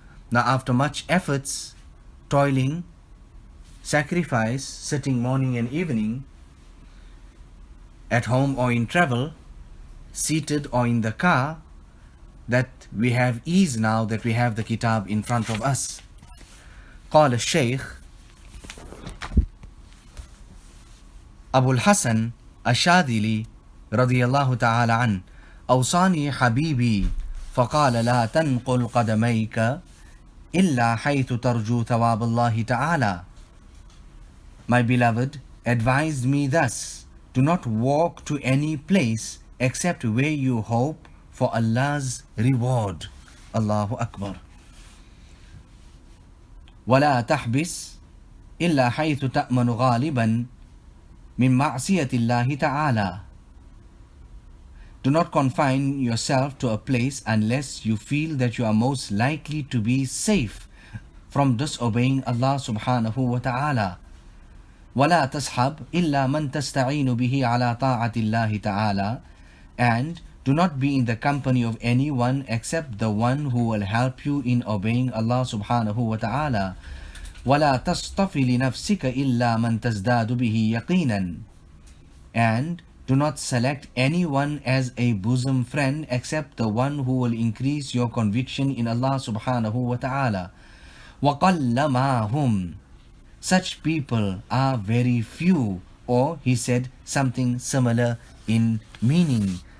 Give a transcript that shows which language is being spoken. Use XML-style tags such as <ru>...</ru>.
<en>Now, after much efforts, toiling, sacrifice, sitting morning and evening, at home or in travel, seated or in the car, that we have ease now that we have the kitab in front of us.</en> <ar>قال الشيخ أبو الحسن الشاذلي رضي الله تعالى عنه أوصاني حبيبي فقال لا تنقل قدميك إلا حيث ترجو ثواب الله تعالى.</ar> <en>My beloved advised me thus, do not walk to any place except where you hope for Allah's reward. Allahu Akbar.</en> <ar>ولا تحبس إلا حيث تأمن غالبا من معصية الله تعالى.</ar> <en>Do not confine yourself to a place unless you feel that you are most likely to be safe from disobeying Allah subhanahu wa ta'ala.</en> <ar>ولا تصحب إلا من تستعين به على طاعة الله تعالى.</ar> <en>And do not be in the company of anyone except the one who will help you in obeying Allah subhanahu wa ta'ala.</en> <ar>ولا تصطفي لنفسك إلا من تزداد به يقينا.</ar> <en>And do not select anyone as a bosom friend except the one who will increase your conviction in Allah subhanahu wa ta'ala.</en> <ar>وَقَلَّ مَا هُمْ.</ar> <en>Such people are very few. Or he said something similar in meaning.</en>